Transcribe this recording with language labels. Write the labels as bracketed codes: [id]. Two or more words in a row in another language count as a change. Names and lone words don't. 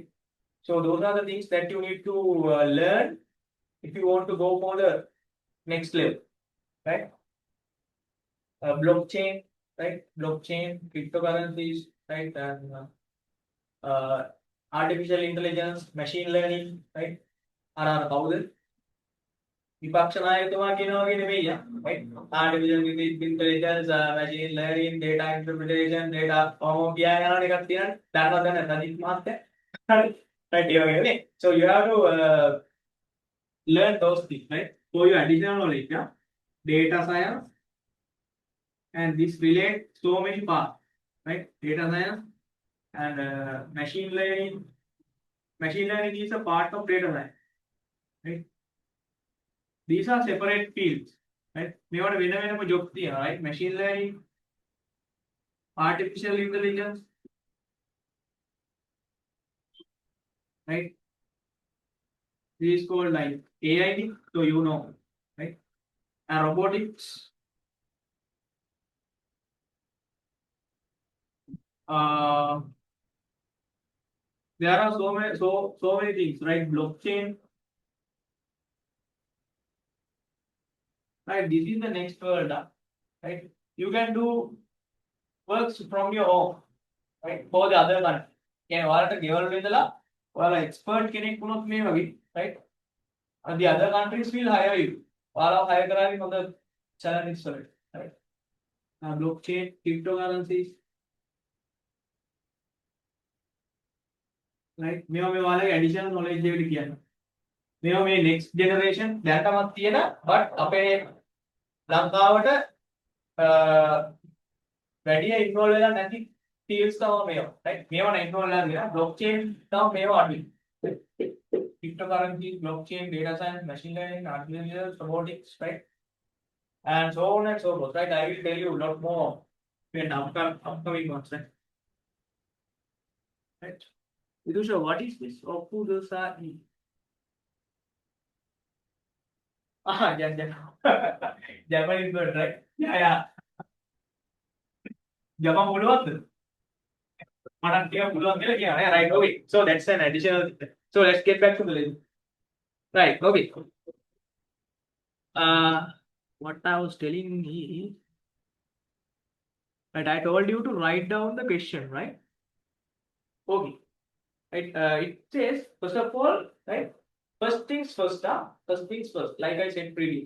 [en] So those are the things that you need to learn if you want to go for the next level, right. Blockchain, right? Blockchain, cryptocurrencies, right? And artificial intelligence, machine learning, right? [si] Are කවුද? විපක්ෂ නායකතුමා කියනවා වගේ නෙමෙයි, [en] right? Artificial intelligence, machine learning, data interpretation, [si] data කියා යන එකක් තියෙනවා. දන්නවද නැත්නම් අනිත් මාත්‍ය? හරි. [en] Right, [si] ඒ වගේ නේ. [en] So you have to learn those things, right? For your additional knowledge, yeah? Data science. And this relates so many parts, right? Data science and machine learning. Machine learning is a part of data science, right? These are separate fields, right? [si] මේවට වෙන වෙනම job තියෙනවා, [en] right? Machine learning, artificial intelligence, right? This is called like AI, so you know, right? And robotics. There are so many things, right? Blockchain, right? This is the next world, right? You can do works from your home, right? For the other country. [si] කියන්නේ ඔයාලට ගෙවල් වල ඉඳලා ඔයාලා expert කෙනෙක් වුණොත් මේ වගේ, [en] right? And the other countries will hire you. [si] ඔයාලා hire කරන්නේ හොඳ salaries වලට, [en] right? Blockchain, cryptocurrencies, right? [si] මේවා මේ ඔයාලගේ [en] additional knowledge [si] එකට කියන්නේ. මේවා මේ [en] next generation [si] දැනටමත් තියෙන but අපේ ලංකාවට වැඩි involve වෙලා නැති fields තමයි මේවා, right? මේවා involve වෙලා තියෙනවා. blockchain තමයි මේවා අඩුයි. [en] Cryptocurrency, blockchain, data science, machine learning, artificial intelligence, robotics, right? And so on and so forth, right? I will tell you a lot more in upcoming ones, right? Right? Vidusha, what is this? Opudasai. Yeah. Japanese word, right? Yeah. Japan පුළුවන්ද? [si] මට ටිකක් පුළුවන් කියලා කියනවා. [en] Right, okay. So that's an additional. So let's get back to the lesson. Right, okay. What I was telling is, right, I told you to write down the question, right? Okay. Right, it says, first of all, right, first things first, like I said previously.